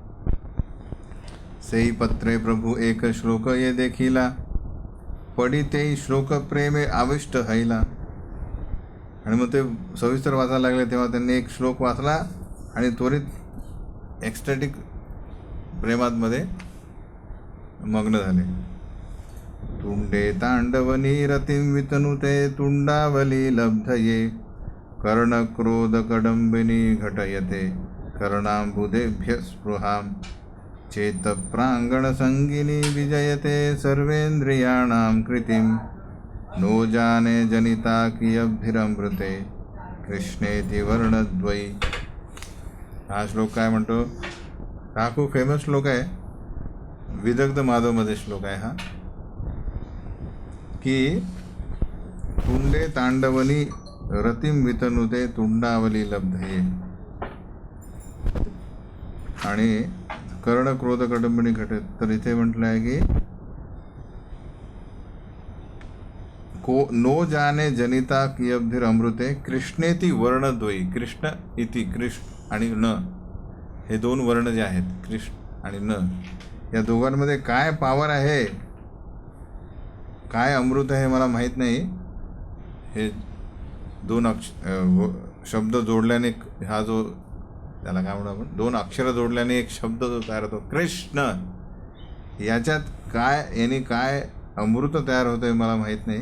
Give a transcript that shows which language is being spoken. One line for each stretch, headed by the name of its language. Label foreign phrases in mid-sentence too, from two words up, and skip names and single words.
Bangla: সেই পত্রে প্রভু এক শ্লোক যে দেখিলা, পড়ি তেই শ্লোক প্রেমে আবিষ্ট হৈলা.
Marathi: आणि मग ते सविस्तर वाचायला लागले तेव्हा त्यांनी एक श्लोक वाचला आणि त्वरित एक्स्टॅटिक प्रेमातमध्ये मग्न झाले.
Sanskrit: तुंडे तांडवनी रतिं वितनुते तुंडावली लब्धये, कर्णक्रोध कडंबिनी घटयते कर्णांबुधेभ्य स्पृहां, चेतप्रांगण संगिनी विजयते सर्वेंद्रियाणां कृतिं, नो जाने जनिता कियभिरमृते कृष्णेति वर्णद्वयी.
Marathi: हा श्लोक काय म्हणतो, हा खूप फेमस श्लोक आहे, विदग्ध माधवमध्ये श्लोक आहे हा, की
Sanskrit: तुंडे तांडवनी रतिं वितनुते तुंडावली लब्धये, आणि कर्ण क्रोध कडंबिनी घटे.
Marathi: तर इथे म्हटलं आहे की
Sanskrit: नो जाने जनिता कियब्धिर अमृते कृष्णेती वर्णद्वयी.
Marathi: कृष्ण इति कृष्ण आणि न हे दोन वर्ण जे आहेत कृष्ण आणि न, या दोघांमध्ये काय पावर आहे, काय अमृत आहे मला माहीत नाही. हे दोन शब्द जोडल्याने हा जो त्याला काय म्हणू आपण, दोन अक्षरं जोडल्याने एक शब्द जो तयार होतो कृष्ण, याच्यात काय याने काय अमृत तयार होतं आहे मला माहीत नाही.